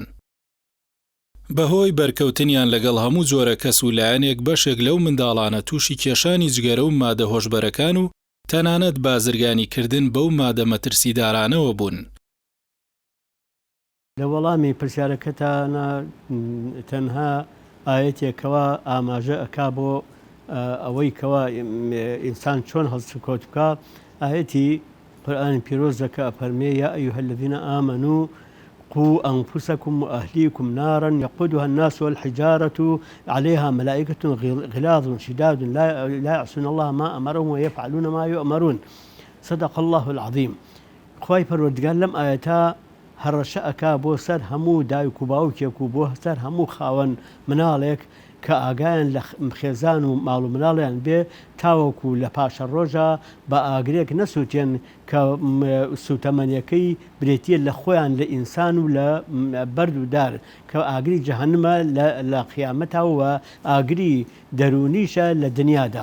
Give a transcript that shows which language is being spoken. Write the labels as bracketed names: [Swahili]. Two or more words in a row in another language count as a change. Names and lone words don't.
[Central Kurdish] بەهۆی بەرکەوتنیان لەگەڵ هەموو جۆرە کەس و لایەنێک بەشێک لەو منداڵانە تووشی کێشانی جگەرە و مادە هۆشبەرەکان و تەنانەت بازرگانی کردن بەو مادە مەترسیدارانەوە بوون. لە وەڵامی پرسیارەکەتانە تەنها ئاەتێکەوە ئاماژە ئەکا بۆ ئەوەی کەوە ئینسان چۆن هەڵسوکۆت بکە، ئاەتی قورئانی پیرۆزەکە ئەفەرمێ [Arabic] یا ئەیها الذین آمنوا قوا أنفسكم وأهليكم نارا يقودها الناس والحجارة عليها ملائكة غلاظ شداد لا يعصون الله ما أمرهم ويفعلون ما يؤمرون. صدق الله العظيم. [Central Kurdish] خواهی پەروەردگار لەم ئاەتە هەڕەشە ئەکا بۆ سەر هەموو دایک و باوکێک و بۆ سەر هەموو خاوەن مناڵێک کە ئاگایان لە خێزان و ماڵ و مناڵیان بێ تاوەکو لە پاشە ڕۆژە بە ئاگرێک نەسووتێن کە سوتەمەنیەکەی برێتیە لە خۆیان لە ئینسان و لە بەرد و دار کە ئاگری جەهەنمە لە قیامەتەوە ئاگری دەرونیشە لە دنیادا.